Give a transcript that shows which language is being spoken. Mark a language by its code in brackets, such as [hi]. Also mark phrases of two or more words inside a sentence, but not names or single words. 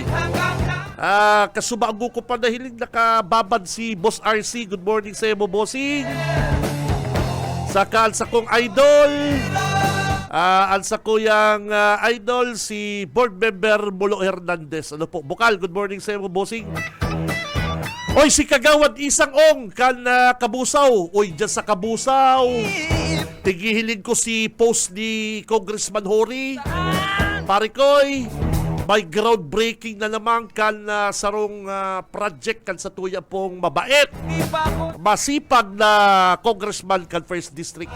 [bik] Kasubago ko pa nahiling nakababad si Boss RC. [en] Good morning [bik] sa iyo, bossing. Saka sa kong idol, sa kuyang idol, si [en] board member [bik] Mulo Hernandez. Ano po, Bukal, [en] good morning [bik] sa iyo, bossing. Oy, si Kagawad Isang Ong kan Kabusaw. Oy, dyan sa Kabusaw, tigihilin ko si post ni Congressman Hori. Parikoy, may groundbreaking na naman kan sarong project kan sa tuya pong mabait. Masipag na congressman kan First District.